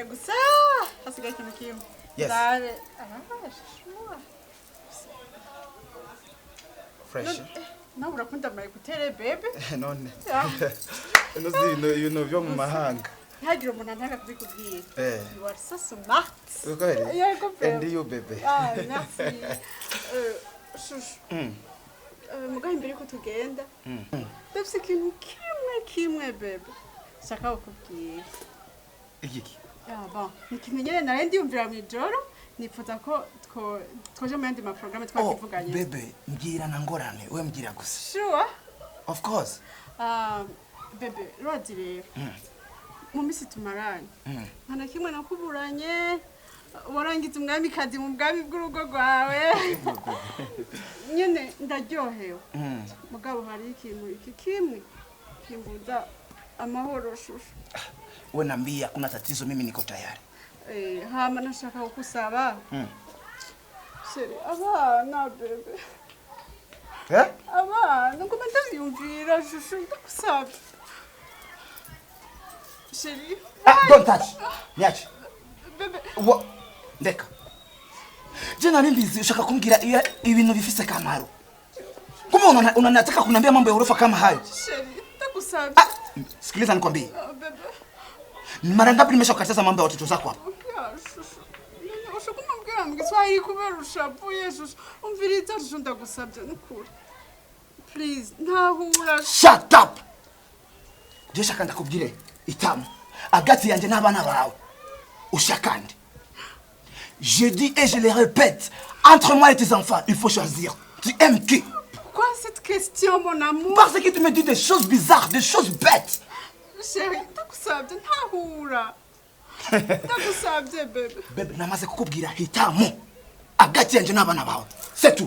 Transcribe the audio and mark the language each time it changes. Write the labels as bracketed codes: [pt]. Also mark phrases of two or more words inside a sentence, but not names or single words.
[rn] Gusa hasigaye ikintu kimwe. [en] Yes. Dare. Fresh. [rn] Nawe urakunda mayikutere bebe? None. Ino byo mu mahanga. Ntihagire umuntu antanga kubikubwira. [en] You are so smart. Okay. [rn] Yego bebe. [en] And you bebe. [fr] Merci. Shushu. [rn] Mugahe imbere ko tugenda. Ndafise ikintu kimwe bebe. Shaka ukubwira. Igiki? Bon, ikintu nyene nari ndiyumvira mu ijoro, nifuza ko twoje mu yandi ma programme twakivuganye. Bebe, mbwira na ngorane, we mbwira gusa. [en] Sure? Of course. [rn] Bebe, rodi rero. Mu misi tumaranye. Nta kimwe nakuburanye. Warangiza umwami kazi mu bwami bw'urugo rwawe. Nyene ndaryohewe. Mugabo hari ikintu iki kimwe kimbuza amahoro shushu. [sw] Wewe niambia kuna tatizo, mimi niko tayari. [rn] Hama nashaka kukusaba. Seri abana bebe. Abana ngoma ndavyumvira shushu ndakusaba. Seri. [en] Don't touch. [sw] Niache. [rn] Bebe. Ndeka. Je nari mbizi ushaka kumbwira ibintu bifise kamaro. [sw] Kumbe unanataka kuniambia mambo ya urofa kama hayo? [rn] Seri, ndakusaba. [sw] Sikiliza nikwambie. Mara ngapi nimeshakukataza mambo ya watoto zako hapa? [rn] ushaka umubwira mu Giswahili kubera ushavuye shusho umviriza shusho ndagusabye n'ukuri please ntahura [en] Shut up. [rn] Ndashaka ndakubwire itamu hagati yanje n'abana bawe ushakande. [fr] Je dis et je le répète, entre moi et tes enfants, il faut choisir. Tu aimes qui? Pourquoi cette question, mon amour? Parce que tu me dis des choses bizarres, des choses bêtes. Chérie, [rn] ndagusabye ntahura. Ndagusabye bebe. Bebe namaze kukubwira hitamu hagati yanje n'abana bawe. [fr] C'est tout.